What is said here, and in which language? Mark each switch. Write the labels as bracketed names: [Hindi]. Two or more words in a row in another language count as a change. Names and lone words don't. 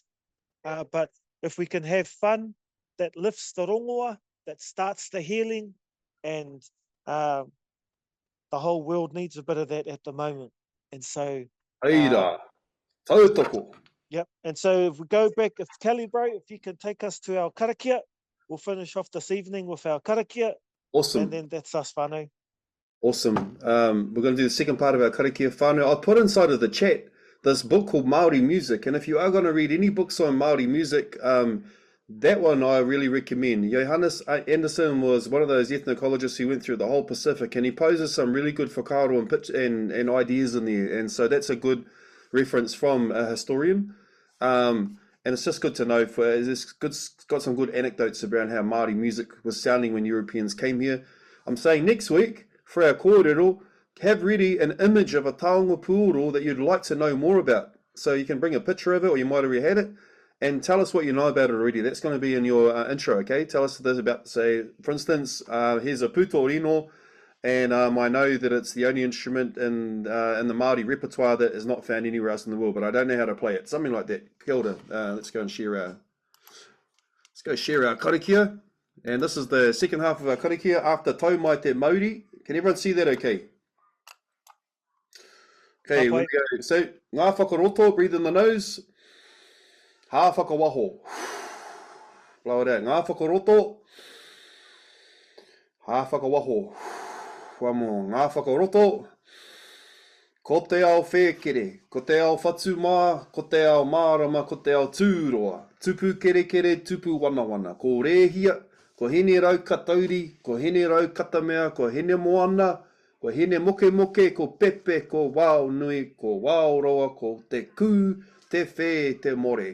[English] But if we can have fun, that lifts the rongoa, that starts the healing, and the whole world needs a bit of that at the moment. And so, [Māori] Aira, tautoko. [English] Yep. And so if we go back, if Kelly, bro, if you can take us to our karakia, we'll finish off this evening with our karakia. Awesome. And then that's us, whānau. Awesome. We're going to do the second part of our [Māori] karakia whānau. [English] I put inside of the chat this book called Māori Music, and if you are going to read any books on Māori music, that one I really recommend. Johannes Anderson was one of those ethnocologists who went through the whole Pacific, and he poses some really good whakaaro and ideas in there, and so that's a good reference from a historian. And it's just good to know, it's got some good anecdotes around how Māori music was sounding when Europeans came here. I'm saying next week, for our kōrero, have ready an image of a [Māori] taonga pūoro [English] that you'd like to know more about. So you can bring a picture of it, or you might already had it, and tell us what you know about it already. That's going to be in your intro, okay? Tell us this about, say, for instance, here's a [Māori] puto rino, [English] and I know that it's the only instrument in the Māori repertoire that is not found anywhere else in the world, but I don't know how to play it. Something like that. Kia ora. Let's go share our karakia. And this is the second half of our karakia after [Māori] tau mai te Māori. [English] Can everyone see that okay? Okay, here we go. So, [Māori] ngā whakaroto, [English] breathe in the nose. [Māori] Hā whakawaho. [English] Blow it out. [Māori] Ngā whakaroto. Hā whakawaho. [English] One more. [Māori] Ngā whakaroto. Ko te ao whekere, ko te ao whatumā, ko te ao mārama, ko te ao tūroa. Tupu kere kere, tupu wana wana. Ko rehia, ko hene rau katauri, ko hene rau katamea, ko hene moana, ko hene moke moke, ko pepe, ko wao nui, ko wao roa, ko te kū, te whē, te more.